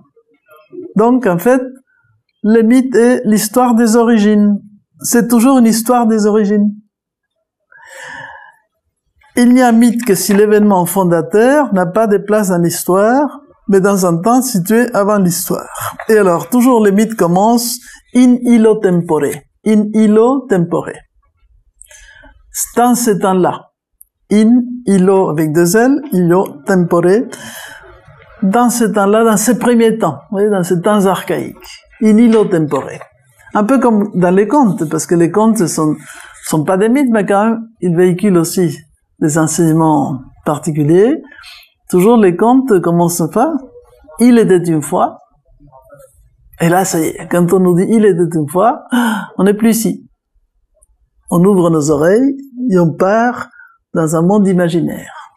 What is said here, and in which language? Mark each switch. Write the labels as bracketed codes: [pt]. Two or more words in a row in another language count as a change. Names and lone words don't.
[fr] Donc, en fait, le mythe est l'histoire des origines. C'est toujours une histoire des origines. Il n'y a un mythe que si l'événement fondateur n'a pas de place dans l'histoire, mais dans un temps situé avant l'histoire. Et alors, toujours les mythes commencent [la] in illo tempore. In illo tempore. [fr] Dans ce temps-là. [la] In illo [fr] avec deux L, [la] illo tempore. [fr] Dans ce temps-là, dans ces premiers temps, vous voyez, dans ces temps archaïques. [la] In illo tempore. [fr] Un peu comme dans les contes, parce que les contes sont pas des mythes, mais quand même, ils véhiculent aussi des enseignements particuliers. Toujours les contes commencent pas. Il était une fois. Et là, ça y est. Quand on nous dit il était une fois, on n'est plus ici. On ouvre nos oreilles et on part dans un monde imaginaire.